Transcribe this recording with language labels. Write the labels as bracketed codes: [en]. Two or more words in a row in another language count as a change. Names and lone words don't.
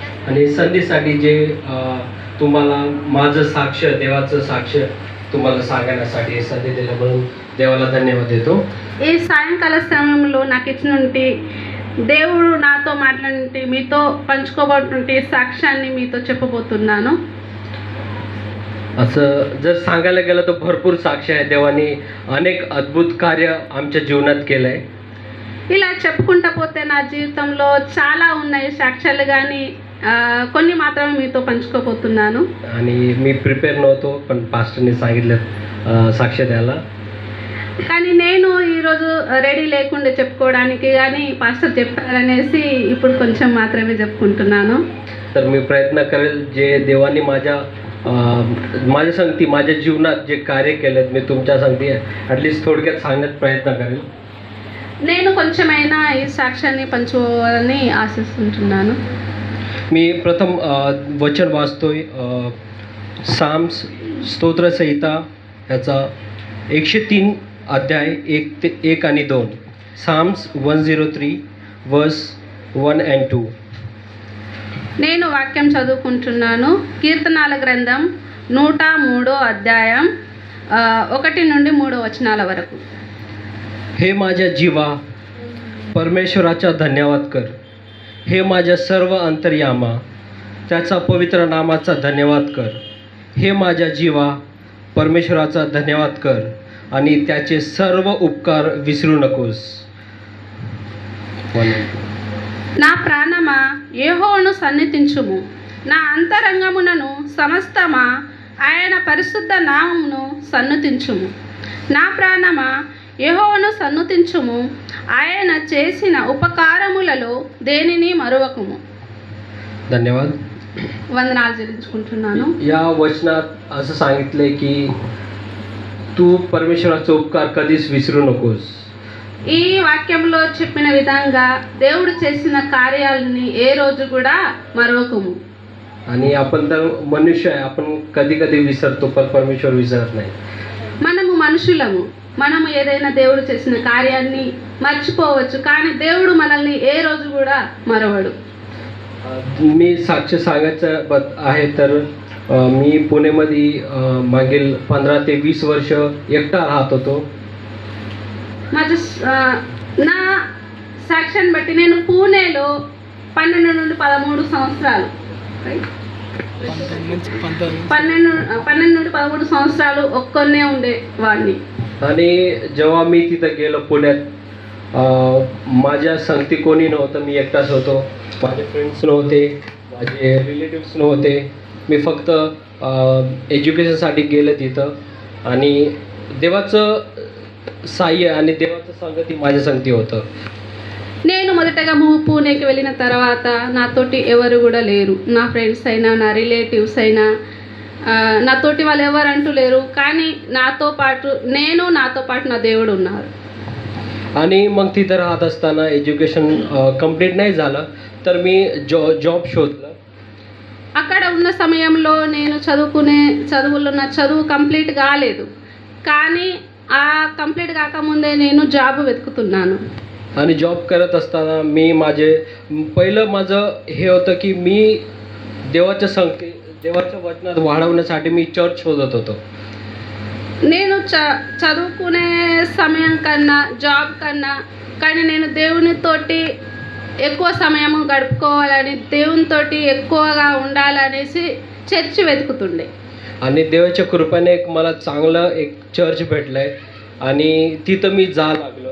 [mr] आणि संधीसाठी जे तुम्हाला माझं साक्ष, देवाचं साक्ष तुम्हाला सांगण्यासाठी సంధి दिल्याबद्दल [te] దేవాల ధన్యవాదాలు [mr] देतो. [te] ఈ సాయంకాల సమయంలో నాకు ఇచ్చినటువంటి దేవుడు నాతో మాట్లాడి మీతో పంచుకోబోతున్నటువంటి సాక్ష్యాన్ని మీతో చెప్పబోతున్నాను. [mr] असं जर सांगायला गेलं तर भरपूर साक्ष आहे. देवाने अनेक अद्भुत कार्य आमच्या जीवनात केलंय. [te] ఇలా చెప్పుకుంటా పోతే నా జీవితంలో చాలా ఉన్నాయి సాక్ష్యాలు, కానీ కొన్ని మాత్రమే మీతో పంచుకోబోతున్నాను. [mr] आणि मी प्रिपेअर नव्हतो, पण पास्टरने सांगितलं साक्ष द्यायला. [te] కానీ నేను ఈరోజు రెడీ లేకుండా చెప్పుకోవడానికి, కానీ పాస్టర్ చెప్పారనేసి ఇప్పుడు కొంచెం మాత్రమే చెప్పుకుంటున్నాను. [mr] तर मी प्रयत्न करेल जे देवाने माझ्या संगती माझ्या जीवनात जे कार्य केलेत मी तुमच्या संगती ॲटलिस्ट थोडक्यात सांगण्यात प्रयत्न करेल. [te] నేను కొంచెమైనా ఈ సాక్ష్యాన్ని పంచుకోవాలని ఆశిస్తుంటున్నాను. [mr] मी प्रथम वचन वाचतोय साम्स स्तोत्रसंहिता ह्याचा 103 अध्याय 1 आणि 2. [en] Psalms 103 verse 1 and 2. [te] నేను వాక్యం చదువుకుంటున్నాను. కీర్తనాల గ్రంథం 103 అధ్యాయం 1 నుండి 3 వచనాల వరకు. [mr] हे माझ्या जीवा परमेश्वराचा धन्यवाद कर. हे माझ्या सर्व अंतर्यामा त्याचा पवित्र नामाचा धन्यवाद कर. हे माझ्या जीवा परमेश्वराचा धन्यवाद कर आणि त्याचे सर्व उपकार विसरू नकोस. [te] నా ప్రాణమా యెహోవాను సన్నిధించుము, నా అంతరంగమునను సమస్తమా ఆయన పరిశుద్ధ నామమును సన్నుతించుము. నా ప్రాణమా యెహోవాను సన్నుతించుము, ఆయన చేసిన ఉపకారములలో దేనిని మరువకుము. [mr] धन्यवाद. [te] వందనాలు చెల్లించుకుంటున్నాను. [mr] या वचनात असं सांगितलंय की तू परमेश्वराचे उपकार कधीच विसरू नकोस. [te] ఈ వాక్యంలో చెప్పిన విధంగా దేవుడు చేసిన కార్యాలని ఏ రోజు కూడా మరవకము. [mr] आणि आपण तर मनुष्य आहे, आपण कधी कधी विसरतो पण परमेश्वर विसरत नाही. [te] మనము మనుషులము, మనము ఏదైనా దేవుడు చేసిన కార్యాన్ని మర్చిపోవచ్చు, కానీ దేవుడు మనల్ని ఏ రోజు కూడా మరవడు. [mr] मी साक्ष सांगायचं आहे तर मी पुणेमध्ये मागील 15 ते 20 वर्ष एकटा राहत होतो. [te] నా సాక్ష్యాన్ని బట్టి నేను పూణేలో 12 నుండి 13 సంవత్సరాలు 12 నుండి 13 సంవత్సరాలు ఒక్కనే ఉండేవాడిని. [mr] आणि जेव्हा मी तिथं गेलो पुण्यात माझ्या संगती कोणी नव्हतं. मी एकटाच होतो. माझे फ्रेंड्स नव्हते, माझे रिलेटिव्स नव्हते. मी फक्त एज्युकेशनसाठी गेलं तिथं आणि देवाचं साह्य आणि देवाचं संगती माझ्या संगती होतं. [te] నేను మొదటగా పూణేకి వెళ్ళిన తర్వాత నాతోటి ఎవరు కూడా లేరు. నా ఫ్రెండ్స్ అయినా, నా రిలేటివ్స్ అయినా, నాతోటి వాళ్ళు ఎవరు అంటూ లేరు, కానీ నాతో పాటు నా దేవుడు ఉన్నారు. [mr] आणि मग तिथं राहत असताना एज्युकेशन कंप्लीट नाही झालं तर मी जॉब शोधलं. [te] అక్కడ ఉన్న సమయంలో నేను చదువులో నా చదువు కంప్లీట్ కాలేదు, కానీ ఆ కంప్లీట్ కాకముందే నేను జాబ్ వెతుకుతున్నాను. [mr] आणि जॉब करत असताना पहिलं माझं हे होतं की मी देवाच्या वचनात वाढवण्यासाठी मी चर्च शोधत होतो. [te] నేను చదువుకునే సమయం కన్నా, జాబ్ కన్నా, కానీ నేను దేవునితోటి ఎక్కువ సమయం గడుపుకోవాలని, దేవునితోటి ఎక్కువగా ఉండాలనేసి చర్చ్ వెతుకుతుండే. [mr] आणि देवाच्या कृपेने मला चांगलं एक चर्च भेटलंय आणि तिथं मी जा लागलो.